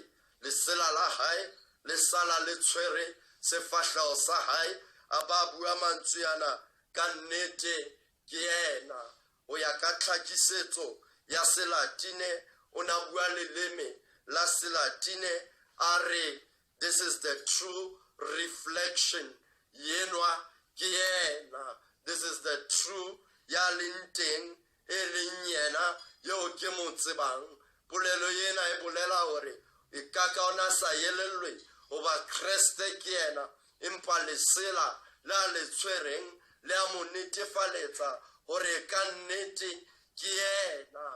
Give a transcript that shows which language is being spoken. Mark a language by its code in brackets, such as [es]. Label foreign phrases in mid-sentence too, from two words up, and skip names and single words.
[st] Lesela la hae le sala le tshwere sefahlego sa hae, a ba bua mantswe ana, ka nnete ke yena. O ya ka tlhakisetso ya Selatine, o na bua leleme la Selatine, a re [en] this is the true reflection. [st] Yenwa ke yena. [en] This is the true [st] ya leng teng e leng yena yo ke mo tsebang. Polelo yena e bolela hore e ka ona sa yelellwe oba Kriste ke yena, empa lesela la le tshwereng le a mo netefaletsa hore ka nnete ke yena.